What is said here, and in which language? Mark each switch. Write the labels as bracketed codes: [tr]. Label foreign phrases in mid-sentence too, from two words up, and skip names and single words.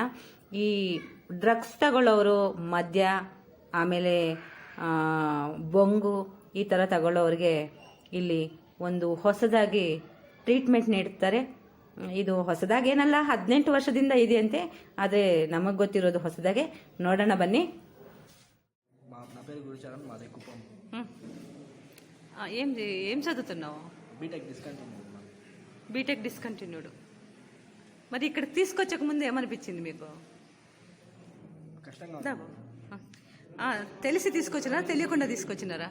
[kn] ಈ ಡ್ರಗ್ಸ್ ತಗೊಳ್ಳೋರು, ಮದ್ಯ, ಆಮೇಲೆ ಬೊಂಗು ಈ ಥರ ತಗೊಳ್ಳೋರಿಗೆ ಇಲ್ಲಿ ಒಂದು ಹೊಸದಾಗಿ ಟ್ರೀಟ್ಮೆಂಟ್ ನೀಡ್ತಾರೆ. ಇದು ಹೊಸದಾಗಿ ಏನಲ್ಲ, 18 ವರ್ಷದಿಂದ ಇದೆಯಂತೆ. ಆದರೆ ನಮಗೆ ಗೊತ್ತಿರೋದು ಹೊಸದಾಗೆ. ನೋಡೋಣ ಬನ್ನಿ. [te] నా పేరు గురుచరణ్, మాది కుప్పం. ఏం చదువుతున్నావు? [en] BTech discontinued. [te] మరి ఇక్కడ తీసుకొచ్చక ముందు ఏమనిపించింది మీకు? కష్టంగా తెలిసి తీసుకొచ్చినారా, తెలియకుండా తీసుకొచ్చినారా?